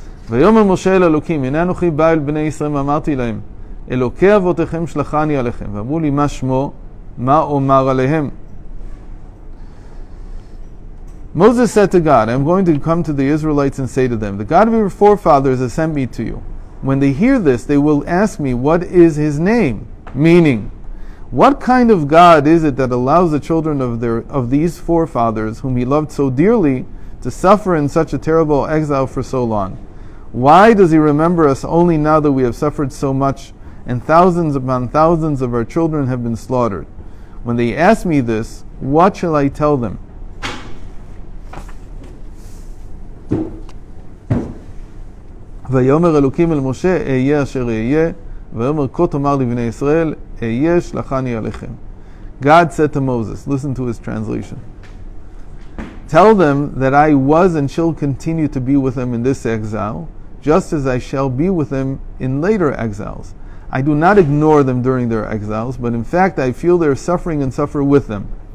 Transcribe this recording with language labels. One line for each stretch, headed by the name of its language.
Hebrew: ויאמר משה אל אלוקים, הנה אנוכי בא אל בני ישראל ואמרתי להם, אלוקי אבותיכם שלחני עליכם, ואמרו לי מה שמו, מה אומר עליהם?
English: Moses said to God, I am going to come to the Israelites and say to them, the God of your forefathers has sent me to you. When they hear this, they will ask me, what is His name? Meaning, what kind of God is it that allows the children of these forefathers, whom He loved so dearly, to suffer in such a terrible exile for so long? Why does He remember us only now that we have suffered so much, and thousands upon thousands of our children have been slaughtered? When they ask me this, what shall I tell them?
Hebrew: ויאמר אלוקים אל משה, אהיה אשר אהיה, ויאמר כה תאמר לבני ישראל, אהיה שלחני עליכם.
English: God said to Moses, listen to his translation, tell them that I was and shall continue to be with them in this exile, just as I shall be with them in later exiles. I do not ignore them during their exiles, but in fact I feel their suffering and suffer with them.